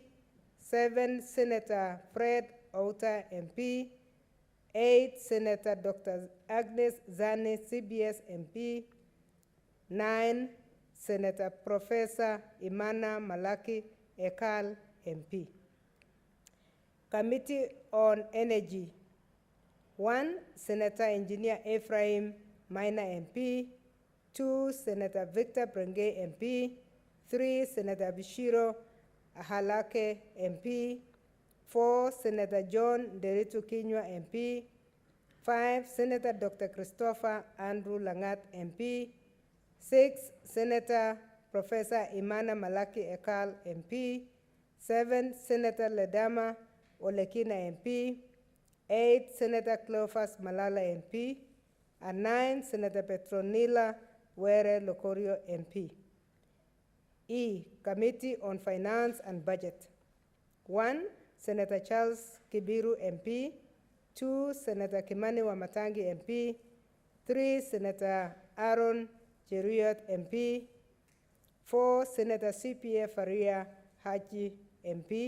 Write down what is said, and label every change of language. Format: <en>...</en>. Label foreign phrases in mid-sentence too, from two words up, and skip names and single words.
<en>7, Senator Fred Outa MP. 8, Senator Dr. Agnes Zani, CBS MP. 9, Senator Professor Imana Malaki Ekal MP. Committee on Energy. 1, Senator Engineer Ephraim Maina MP. 2, Senator Victor Prenge MP. 3, Senator Bishiro Ahalake MP. 4, Senator John Deritu Kinywa MP. 5, Senator Dr. Christopher Andrew Langat MP. 6, Senator Professor Imana Malaki Ekal MP. 7, Senator Ledama Olekina MP. 8, Senator Cleophas Malala MP. And 9, Senator Petronila Were Lokorio MP. E, Committee on Finance and Budget. 1, Senator Charles Kibiru MP. 2, Senator Kimani Wamatangi MP. 3, Senator Aaron Cheruiyot MP. 4, Senator CPA Faria Haji MP.</en>